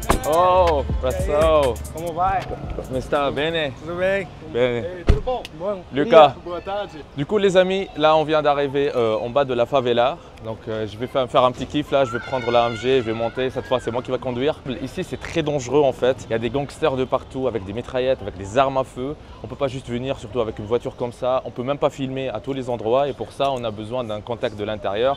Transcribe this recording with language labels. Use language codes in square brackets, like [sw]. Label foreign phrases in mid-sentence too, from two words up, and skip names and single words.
[pt] Oh, Braçal. Como vai? Como está? Bene? Tudo bem? Bene. Ei, tudo bom? Bom. Lucas. Boa tarde. [fr] Du coup les amis, là on vient d'arriver en bas de la favela. Donc je vais faire un petit kiff là, je vais prendre la AMG, je vais monter, cette fois c'est moi qui va conduire. Ici c'est très dangereux en fait, il y a des gangsters de partout avec des mitraillettes, avec des armes à feu. On ne peut pas juste venir, surtout avec une voiture comme ça, on ne peut même pas filmer à tous les endroits et pour ça on a besoin d'un contact de l'intérieur.